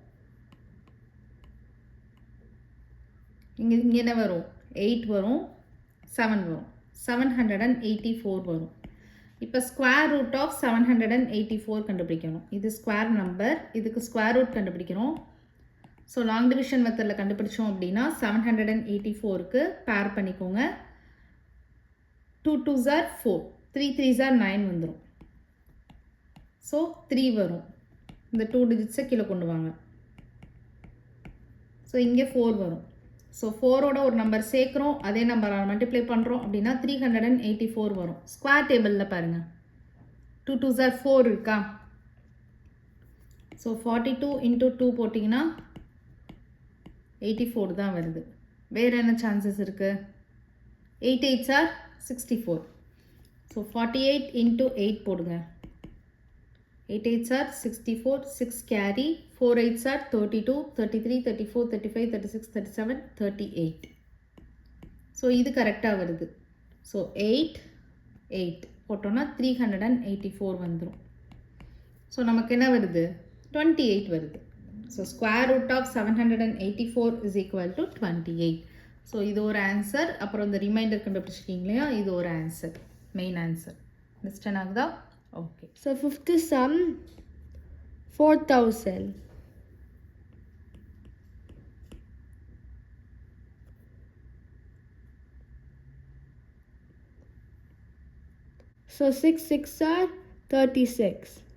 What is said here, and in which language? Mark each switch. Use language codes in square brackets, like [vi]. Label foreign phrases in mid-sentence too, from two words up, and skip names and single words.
[ta] இங்கே என்ன வரும், 8 வரும், 7 வரும், 784 வரும். இப்போ [en] square root of [ta] 784 கண்டுபிடிக்கணும். இது [en] square number, [ta] இதுக்கு [en] square root [ta] கண்டுபிடிக்கணும். [en] so long division [ta] மெத்தடில் கண்டுபிடிச்சோம் அப்படின்னா 784க்கு பேர் பண்ணிக்கோங்க. [en] 2 2s are 4, 3 3s are 9 வந்துடும். [ta] ஸோ 3 வரும். இந்த 2 டிஜிட்ஸை கீழே கொண்டு வாங்க. ஸோ இங்கே 4 வரும். ஸோ 4ஓட ஒரு நம்பர் சேர்க்குறோம், அதே நம்பரால் மல்டிப்ளை பண்ணுறோம் அப்படின்னா 384 வரும். ஸ்கொயர் டேபிளில் பாருங்கள். [en] 2 2s are 4 [ta] இருக்கா? ஸோ 42 into 2 போட்டிங்கன்னா 84 தான் வருது. வேறு என்ன சான்சஸ் இருக்குது? [en] 8 8s are 64. ஸோ 48 into 8 போடுங்க. 8 8s are 64, 6 carry, 4 8s are 32, 33 34 35 36 37 38. [ta] ஸோ இது கரெக்டாக வருது. ஸோ 8 8 போட்டோன்னா 384 வந்துடும். ஸோ நமக்கு என்ன வருது, 28 வருது. [en] so square root of 784 is equal to 28. [ta] ஸோ இது ஒரு ஆன்சர். அப்புறம் இந்த ரிமைண்டர் கண்டுபிடிச்சிருக்கீங்க இல்லையா, இது ஒரு ஆன்சர், [en] main answer. [ta] Understand ஆகுதா? Okay. [en] So fifth sum 4000. So 6 6 are 36.